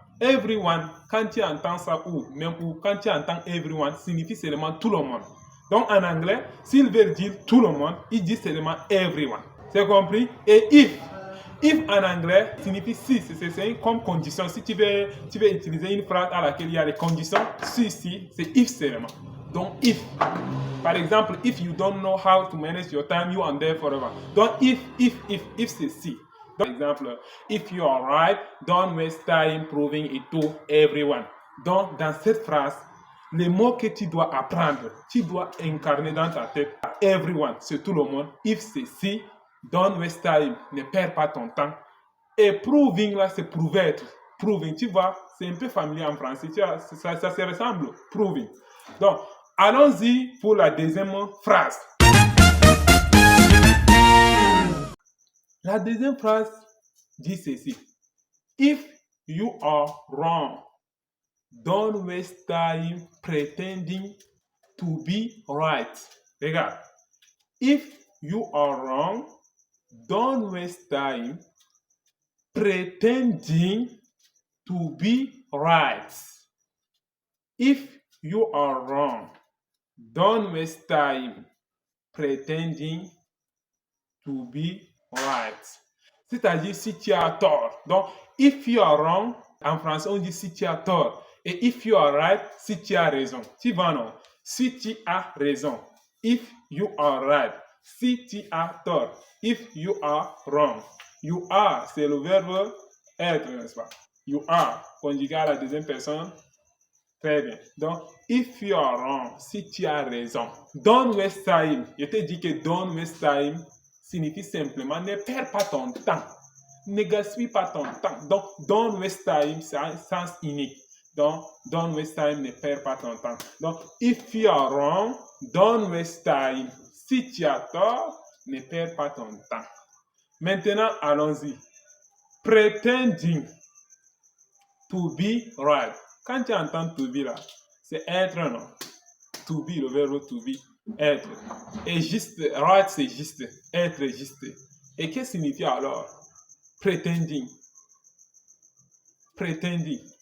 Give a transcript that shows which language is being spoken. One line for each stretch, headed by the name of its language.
French: Everyone, quand tu entends ça ou quand tu entends everyone, signifie seulement tout le monde. Donc, en anglais, s'il veut dire tout le monde, il dit seulement everyone. C'est compris? Et if en anglais signifie si, c'est comme condition. Si tu veux utiliser une phrase à laquelle il y a des conditions, si, c'est if seulement. Donc if. Par exemple,
English: if you don't know how to manage your time, you are there forever.
French: Donc if c'est si. Par exemple,
English: if you are right, don't waste time proving it to everyone.
French: Donc dans cette phrase, les mots que tu dois apprendre, tu dois incarner dans ta tête. Everyone, c'est tout le monde. If c'est si. Don't waste time, ne perds pas ton temps. Et proving, là, c'est prouver. Proving, tu vois, c'est un peu familier en français. Tu vois, ça se ressemble, proving. Donc, allons-y pour la deuxième phrase. La deuxième phrase dit ceci.
English: If you are wrong, don't waste time pretending to be right.
French: Regarde.
English: If you are wrong, don't waste time pretending to be right. If you are wrong, don't waste time pretending to be right.
French: C'est-à-dire si tu as tort. Donc,
English: if you are wrong,
French: en français, on dit si tu as tort. Et
English: if you are right,
French: si tu as raison. Tu vois, non? Si tu as raison.
English: If you are right.
French: Si tu as tort.
English: If you are wrong.
French: You are, c'est le verbe être, n'est-ce pas? You are, conjugué à la deuxième personne. Très bien. Donc,
English: if you are wrong,
French: si tu as raison.
English: Don't waste time.
French: Je te dis que
English: don't waste time
French: signifie simplement ne perds pas ton temps. Ne gaspille pas ton temps. Donc,
English: don't waste time,
French: c'est un sens unique. Donc, don't waste time, ne perds pas ton temps. Donc,
English: if you are wrong, don't waste time.
French: Si tu as tort, ne perds pas ton temps. Maintenant, allons-y.
English: Pretending to be right.
French: Quand tu entends to be là, c'est être, non? To be, le verbe to be, être. Et juste, right, c'est juste. Être juste. Et qu'est-ce que signifie alors? Pretending. Pretending.